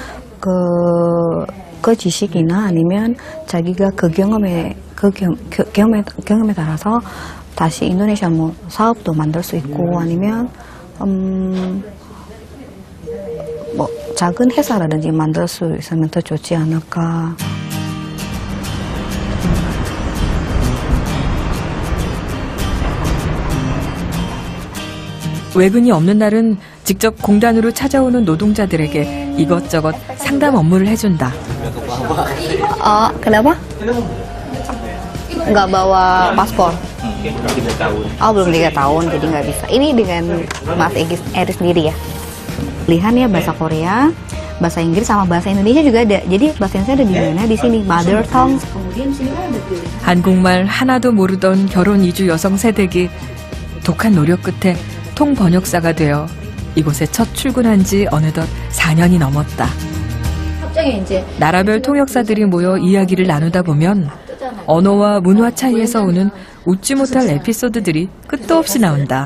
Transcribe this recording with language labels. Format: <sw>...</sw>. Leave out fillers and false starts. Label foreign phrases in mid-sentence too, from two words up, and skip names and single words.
<ko>그 지식이나 아니면 자기가 그 경험에 따라서 다시 인도네시아 뭐 사업도 만들 수 있고 아니면 뭐 작은 회사라든지 만들 수 있으면 더 좋지 않을까. 외근이 없는 날은 직접 공단으로 찾아오는 노동자들에게 이것저것 상담 업무를 해준다.</ko> <id>Kenapa? Nggak bawa paspor? Oh, belum 3 tahun, jadi nggak bisa. Ini dengan Mas Eri sendiri ya? Lihat ya bahasa Korea, bahasa Inggris sama bahasa Indonesia juga ada. Jadi bahasa Indonesia ada di mana? Di sini,</id> <en>mother tongue.</en> <id>Kemudian di sini kan ada pilihan.</id> <ko>한국말 하나도 모르던 결혼 이주 여성 세댁이 독한 노력 끝에 통번역사가 되어 이곳에 첫 출근한 지 어느덧 4년이 넘었다. 갑자기 이제 나라별 통역사들이 모여 이야기를 나누다 보면 언어와 문화 차이에서 오는 웃지 못할 에피소드들이 끝도 없이 나온다.</ko>